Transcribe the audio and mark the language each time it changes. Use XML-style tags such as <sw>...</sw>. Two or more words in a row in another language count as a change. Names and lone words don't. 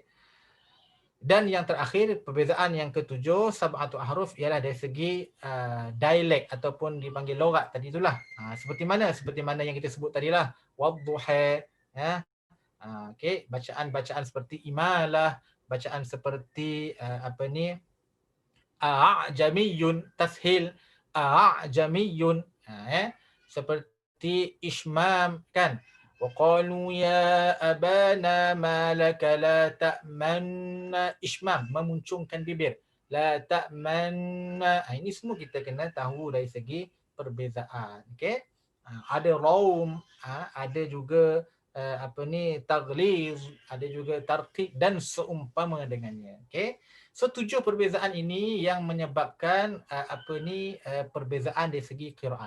<ms>Dan yang terakhir, perbezaan yang ketujuh,</ms> <ar>سبعة أحرف,</ar> <ms>ialah dari segi dialek ataupun dipanggil logat tadi itulah. Seperti mana yang kita sebut tadilah, wadduha, okey, bacaan-bacaan seperti imalah, bacaan seperti a'jamiyun, tashil, a'jamiyun, seperti ishmam kan.</ms> <ar>وقالوا يا أبانا ما لك لا تأمنا, ishmam,</ar> <ms>memuncungkan bibir,</ms> <ar>لا تأمنا.</ar> <ms>Ini semua kita kena tahu dari segi perbezaan. Okey, ada raum, ada juga tagliz, ada juga tarqiq dan seumpama dengannya. Okey, so 7 perbezaan ini yang menyebabkan perbezaan dari segi qiraat.</ms>